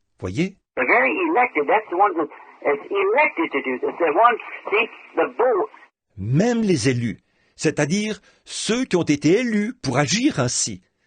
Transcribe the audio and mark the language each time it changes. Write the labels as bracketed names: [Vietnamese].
[French] Voyez? [English] The very elected, that's the ones that's elected to do this. The one, see, the vote. [French] Même les élus, c'est-à-dire ceux qui ont été élus pour agir ainsi.